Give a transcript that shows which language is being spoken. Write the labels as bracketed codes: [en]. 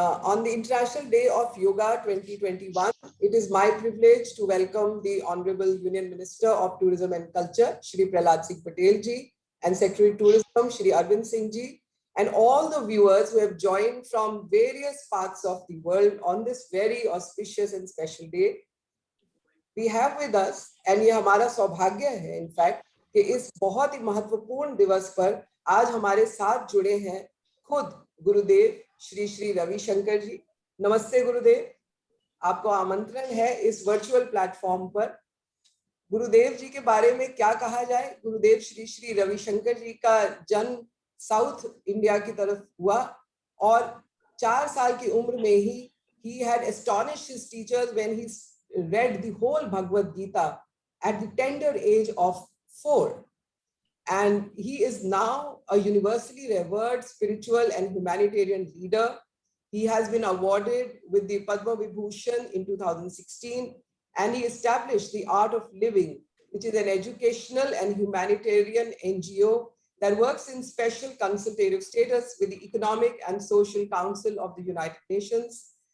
[en] On the International Day of Yoga 2021, it is my privilege to welcome the Honorable Union Minister of Tourism and Culture, Shri Prahlad Singh Patel ji, and Secretary Tourism, Shri Arvind Singh ji, and all the viewers who have joined from various parts of the world on this very auspicious and special day. We have with us, and [hi] ये हमारा सौभाग्य है [en] in fact, [hi] कि इस बहुत ही महत्वपूर्ण दिवस पर आज हमारे साथ जुड़े हैं खुद गुरुदेव श्री श्री रविशंकर जी. नमस्ते गुरुदेव, आपको आमंत्रण है इस वर्चुअल प्लेटफॉर्म पर. गुरुदेव जी के बारे में क्या कहा जाए. गुरुदेव श्री श्री रविशंकर जी का जन्म साउथ इंडिया की तरफ हुआ और 4 साल की उम्र में ही [en] he had astonished his teachers when he read the whole Bhagavad Gita at the tender age of 4. And he is now a universally revered spiritual and humanitarian leader. He has been awarded with the Padma Vibhushan in 2016, and he established the Art of Living, which is an educational and humanitarian NGO that works in special consultative status with the Economic and Social Council of the United Nations.